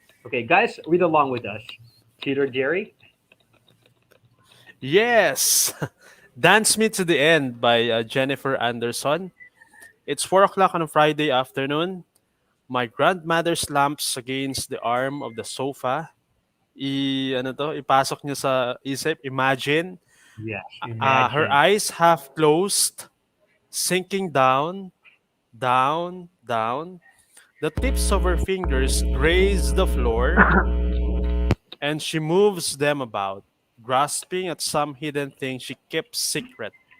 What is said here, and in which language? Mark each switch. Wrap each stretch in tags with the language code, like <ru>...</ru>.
<en>Okay, guys, read along with us. Cheater Jerry. Yes! Dance Me to the End by Jennifer Anderson. It's 4 o'clock on a Friday afternoon. My grandmother slumps against the arm of the sofa.</en> <tl>Ipasok niyo sa isip,</tl> <en>imagine, Yes, her imagine. eyes half closed, sinking down, down, down. The tips of her fingers graze the floor, and she moves them about, grasping at some hidden thing she keeps secret.</en>